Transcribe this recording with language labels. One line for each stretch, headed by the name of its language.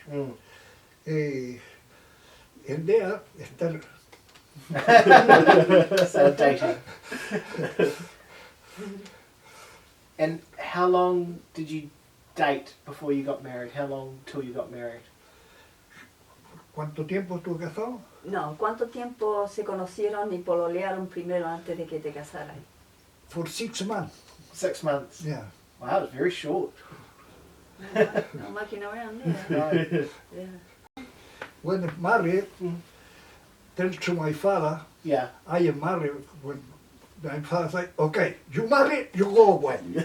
English: Mm. And there,
Spanish: estar
English: So dating. And how long did you date before you got married? How long till you got married?
Spanish: ¿cuánto tiempo estuvo casado? No, ¿cuánto tiempo se conocieron y pololearon primero antes de que te casaras?
English: For 6 months. 6 months. Yeah. Wow, it's very short.
Spanish: No máquina
English: around there. Yeah. When married, Mm. tell to my father, Yeah. I am married. When my father said, okay, you married, you go away.